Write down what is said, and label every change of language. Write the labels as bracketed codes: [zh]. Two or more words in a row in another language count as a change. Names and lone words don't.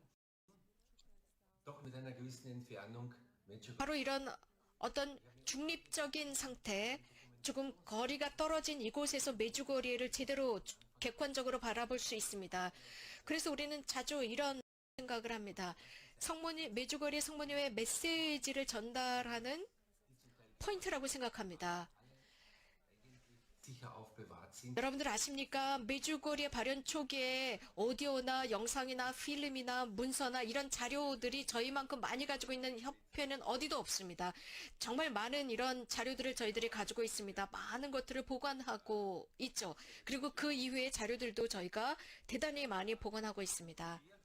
[ko] 바로 이런 어떤 중립적인 상태, 조금 거리가 떨어진 이곳에서 메주거리를 제대로 객관적으로 바라볼 수 있습니다. 그래서 우리는 자주 이런 생각을 합니다. 메주거리 성모님의 메시지를 전달하는 포인트라고 생각합니다. [de] sicher aufbewahrt sind. [ko] 여러분들 아십니까? 메주거리의 발현 초기에 오디오나 영상이나 필름이나 문서나 이런 자료들이 저희만큼 많이 가지고 있는 협회는 어디도 없습니다. 정말 많은 이런 자료들을 저희들이 가지고 있습니다. 많은 것들을 보관하고 있죠. 그리고 그 이후의 자료들도 저희가 대단히 많이 보관하고 있습니다.